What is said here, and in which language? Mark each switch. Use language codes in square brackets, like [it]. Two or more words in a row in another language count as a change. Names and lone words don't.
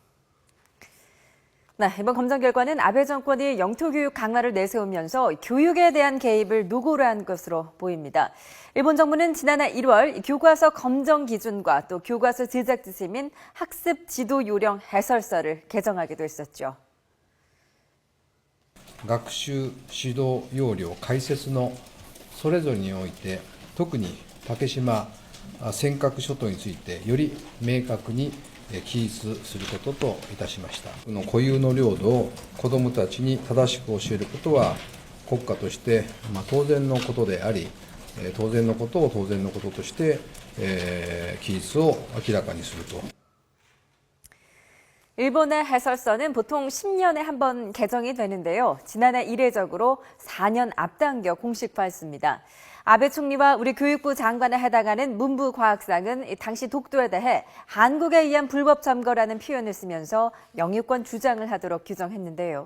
[ko] 네, 이번 검정 결과는 아베 정권이 영토 교육 강화를 내세우면서 교육에 대한 개입을 노골화한 것으로 보입니다. 일본 정부는 지난해 1월 교과서 검정 기준과 또 교과서 제작 지침인 학습 지도 요령 해설서를 개정하기도 했었죠. [ja] 学習指導要領解説のそれぞれにおいて、特に竹島尖閣諸島についてより明確に記述することといたしました。この固有の領土を子どもたちに正しく教えることは国家として当然のことであり、当然のことを当然のこととして記述を明らかにすると。 [ko] 일본의 해설서는 보통 10년에 한 번 개정이 되는데요. 지난해 이례적으로 4년 앞당겨 공식화했습니다. 아베 총리와 우리 교육부 장관에 해당하는 문부과학상은 당시 독도에 대해 한국에 의한 불법 점거라는 표현을 쓰면서 영유권 주장을 하도록 규정했는데요.